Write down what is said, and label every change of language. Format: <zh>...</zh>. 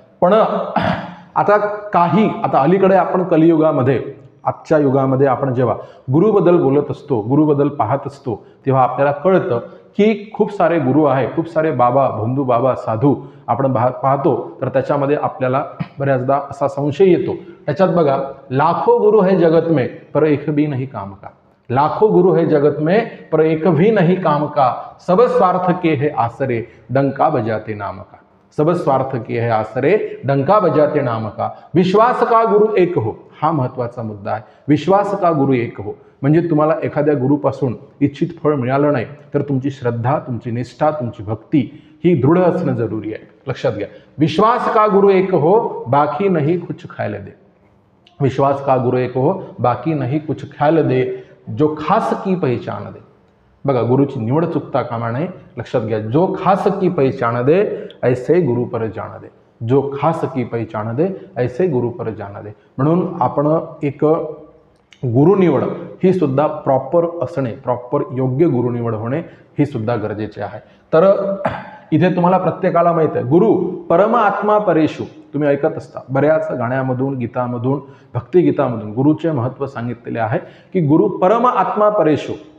<mr>पण आता अलीकडे आपण कलियुगामध्ये, आजच्या युगामध्ये आपण जेव्हा गुरुबद्दल बोलत असतो, गुरुबद्दल पाहत असतो, तेव्हा आपल्याला कळतं की खूप सारे गुरु आहे, खूप सारे बाबा, भोंदू बाबा, साधू आपण पाहतो. तर त्याच्यामध्ये आपल्याला बऱ्याचदा असा संशय येतो. त्याच्यात बघा,</mr> <hi>लाखो गुरु है जगत में पर एक भी नहीं काम का. लाखो गुरु है जगत में पर एक भी नहीं काम का. सब स्वार्थ के है आसरे डंका बजाते नाम का. सब स्वार्थ के है आसरे डंका बजाते नाम का. विश्वास का गुरु एक हो,</hi> <mr>हा महत्त्वाचा मुद्दा आहे. विश्वास का गुरु एक हो म्हणजे तुम्हाला एखाद्या गुरुपासून इच्छित फळ मिळालं नाही तर तुमची श्रद्धा, तुमची निष्ठा, तुमची भक्ती ही दृढ असणं जरुरी आहे. लक्षात घ्या.</mr> <hi>विश्वास का गुरु एक हो बाकी नहीं कुछ खायला दे. विश्वास का गुरु एक हो बाकी नहीं कुछ खायला दे. जो खास की पहचान दे.</hi> <mr>बघा गुरुची निवड चुकता कामा नये. लक्षात घ्या.</mr> <hi>जो खास की पहचान दे ऐसे गुरु पर जान दे. जो खास की पहचान दे ऐसे गुरु पर जान दे.</hi> <mr>म्हणून आपण एक गुरु निवड ही सुद्धा प्रॉपर असणे, प्रॉपर योग्य गुरु निवड होणे ही सुद्धा गरजेचे आहे. तर इथे तुम्हाला प्रत्येकाला माहित आहे गुरु परम आत्मा परेशु. तुम्ही ऐकत असता बऱ्याच गाण्यामधून, गीतामधून, भक्तिगीतामधून गुरुचे महत्त्व सांगितलेले आहे की गुरु परम आत्मा परेशु.</mr>